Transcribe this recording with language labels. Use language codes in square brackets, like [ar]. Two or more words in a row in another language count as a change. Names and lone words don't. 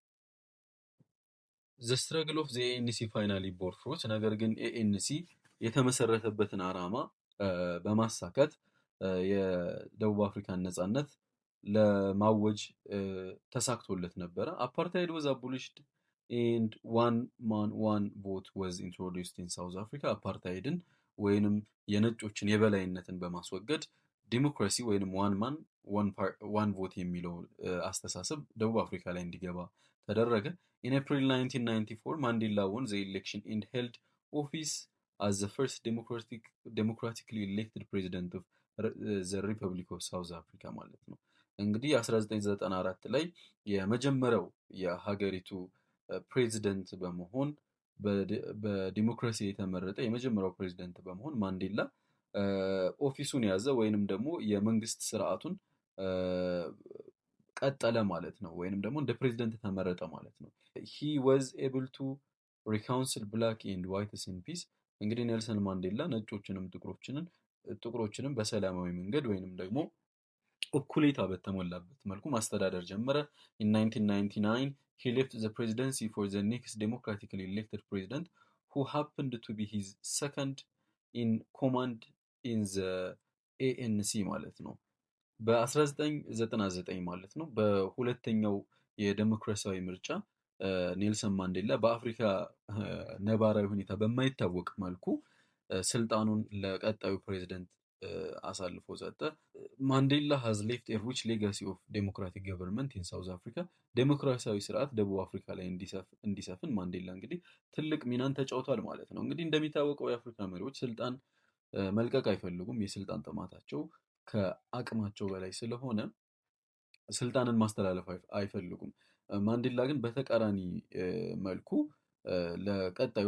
[en] The struggle of the ANC finally bore fruit። [am] ነገር ግን ኤኤንሲ የተመሰረተበትን ዓላማ በማሳካት የደቡብ አፍሪካን ነጻነት ለማወጅ ተሳክቶለት ነበረ። [en] Apartheid was abolished And one man one vote was introduced in South Africa። [am] አፓርታይድን ወይንም የነጮችን የበላይነትን በማስወገድ ዲሞክራሲ ወይንም [en] one man one vote [am] የሚለው አስተሳሰብ ደቡብ አፍሪካ ላይ እንዲገባ ተደረገ። [en] In April 1994, Mandela won the election and held office as the first democratically elected president of the Republic of South Africa [am] ማለት ነው። እንግዲህ 1994 ላይ የመጀመሪያው የሀገሪቱ ፕሬዚደንት በመሆን በዲሞክራሲ የተመረጠ የመጀመሪያው ፕሬዚደንት በመሆን ማንዴላ ኦፊሱን ያዘ ወይንም ደግሞ የመንግስት ስርዓቱን ቀጠለ ማለት ነው። ወይንም ደግሞ እንደ ፕሬዚደንት ተመረጠ ማለት ነው። [en] he was able to reconcile black and whites in peace። [am] እንግዲህ ኔልሰን ማንዴላ ነጮችንም ጥቁሮችንም በሰላማዊ መንገድ ወይንም ደግሞ እኩሌታ በተሞላበት መልኩ ማስተዳደር ጀመረ። [en] in 1999 he left the presidency for the next democratically elected president who happened to be his second in command in the ANC [am] ማለት ነው። በ1999 ማለት ነው በሁለተኛው የዴሞክራሲያዊ ምርጫ ኔልሰን ማንዴላ በአፍሪካ ነባራዊ ሁኔታ በማይታወቅ መልኩ ስልጣኑን ለቀጣዩ ፕሬዝዳንት አሳልፎ ሰጠ። ማንዴላ [en] has left a rich legacy of democratic government in South Africa። [am] ዴሞክራሲያዊ ስርዓት ደቡብ አፍሪካ ላይ እንዲሰፍን ማንዴላ እንግዲህ ትልቅ ሚናን ተጫውቷል ማለት ነው። እንግዲህ እንደሚታወቀው የአፍሪካ መሪዎች ስልጣን መልቀቅ አይፈልጉም። የስልጣን ጥማታቸው ከአቅማቸው በላይ ስለሆነ ስልጣንን ማስተላለፍ አይፈልጉም። ማንዴላ ግን በተቃራኒ መልኩ ለቀጣዩ